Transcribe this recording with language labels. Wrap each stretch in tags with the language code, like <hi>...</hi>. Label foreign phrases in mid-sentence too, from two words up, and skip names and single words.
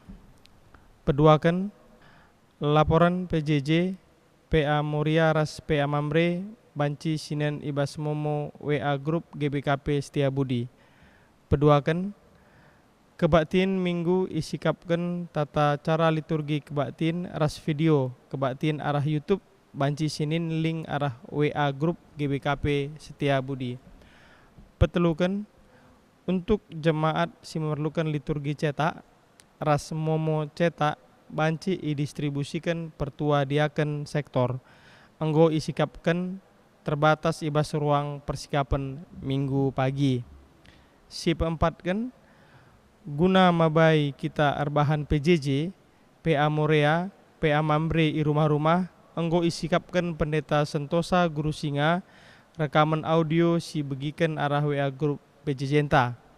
<btx>Peduakan laporan PJJ PA Moria ras PA Mamre banci sinen ibas momo WA Group GBKP Setiabudi. Peduakan kebaktin minggu isikapkan tata cara liturgi kebaktin ras video kebaktin arah YouTube banci sinin link arah WA Group GBKP Setiabudi. Petelukan</btx> <id>untuk jemaat</id> <btx>si memerlukan liturgi cetak ras momo cetak banci idistribusikan pertua diaken sektor anggo isikapkan terbatas ibas ruang persikapan minggu pagi. Si peempatkan guna mabai kita arbahan PJJ PA Morea PA Mambre i rumah-rumah anggo isikapkan pendeta Sentosa Guru Singa rekaman audio si begikan arah WA Group PJJ enta.</btx>